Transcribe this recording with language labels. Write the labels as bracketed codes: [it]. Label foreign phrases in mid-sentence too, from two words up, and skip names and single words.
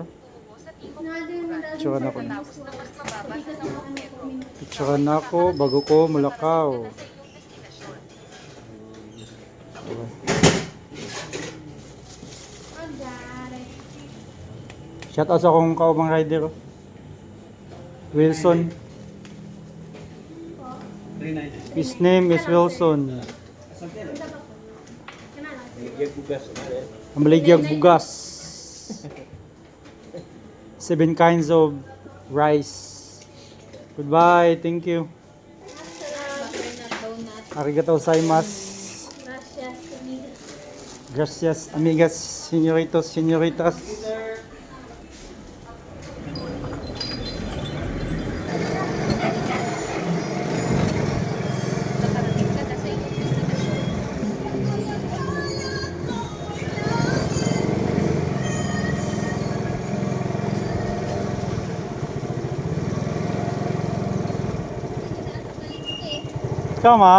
[ceb] Picture na ko. Picture na ko bago ko mulakaw. [en] Shout out [ceb] sa akong kaubang rider. [en] Wilson. His name is Wilson. [ceb] Ang Maligyag Bugas. [en] 7 kinds of rice. Goodbye. Thank you. [ja] ありがとうございます. [es] Gracias, amigas, señoritos, señoritas. [tl] Nakarating ka na sa iyong destinasyon. Ikaw, ma'am?